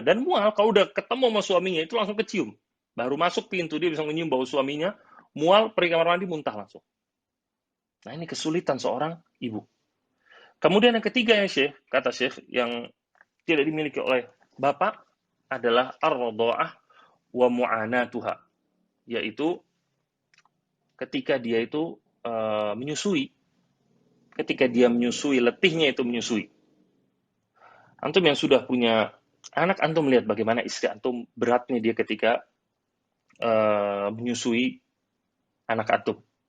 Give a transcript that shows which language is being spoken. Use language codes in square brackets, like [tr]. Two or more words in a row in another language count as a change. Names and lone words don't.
[id] Dan mual, kalau udah ketemu sama suaminya itu langsung kecium. Baru masuk pintu dia bisa menyium bau suaminya, mual, pergi kamar mandi, muntah langsung. Nah, ini kesulitan seorang ibu. Kemudian yang ketiga ya Syekh, kata Syekh, yang tidak dimiliki oleh bapak adalah [ar] الرضاعة ومعاناتها, [id] yaitu ketika dia itu menyusui. Ketika dia menyusui, letihnya itu menyusui. Antum yang sudah punya anak, antum melihat bagaimana istri antum beratnya dia ketika menyusui anak antum.